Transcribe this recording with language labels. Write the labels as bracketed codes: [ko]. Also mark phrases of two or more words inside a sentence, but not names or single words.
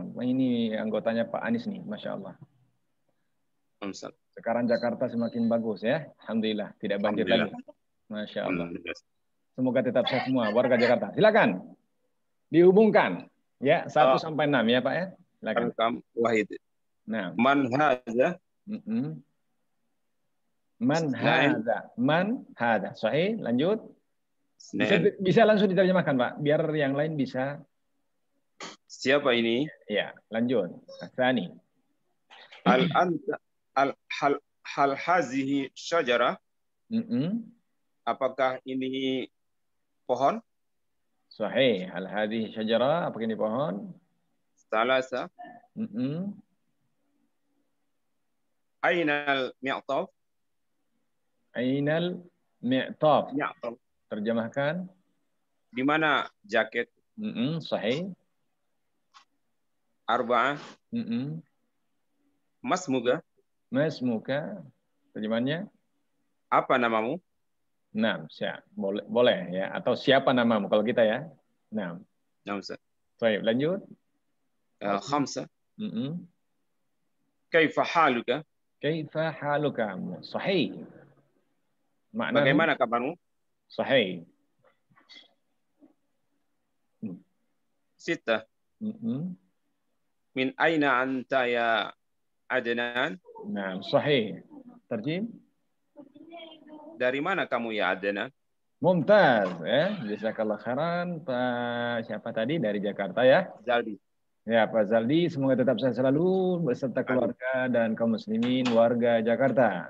[id] Ini anggotanya Pak Anies nih, [ar] ما شاء الله. [id] Ustaz. Sekarang Jakarta semakin bagus ya. Alhamdulillah, tidak banjir lagi. [ar] ما شاء الله. [id] Semoga tetap sehat semua warga Jakarta. Silakan dihubungkan ya 1 sampai 6 ya Pak ya. Silakan. Wahid. Nah. [ar] من هذا. من هذا. من هذا. صحيح. Lanjut. [id] Bisa langsung diterjemahkan Pak, biar yang lain bisa. Siapa ini? Ya, lanjut. Tsani. [ar] هل هذه شجرة? [id] Apakah ini pohon? [ar] Sahih. هل هذه شجرة, [id] apakah ini pohon? [ar] ثلاثة. أين المعطف? أين المعطف. [id] Terjemahkan. Di mana jaket? [ar] Sahih. أربعة. ما اسمك. [id] Masmuka. Terjemahannya? Apa namamu? Nah, boleh ya. Atau siapa namamu kalau kita ya. Nah. Baik, lanjut. [ar] خمسة. كيف حالك? كيف حالك؟ صحيح. [id] Makna bagaimana kabarmu? [ar] Sahih. [id] Sita. [ar] من أين أنت يا عدنان? [id] Nah, sahih. Terjem. Dari mana kamu ya Adnan? [ar] ممتاز يا. جزاك الله خيرا. [id] Pak siapa tadi dari Jakarta ya? Zaldi. Ya, Pak Zaldi, semoga tetap sehat selalu beserta keluarga dan kaum muslimin warga Jakarta.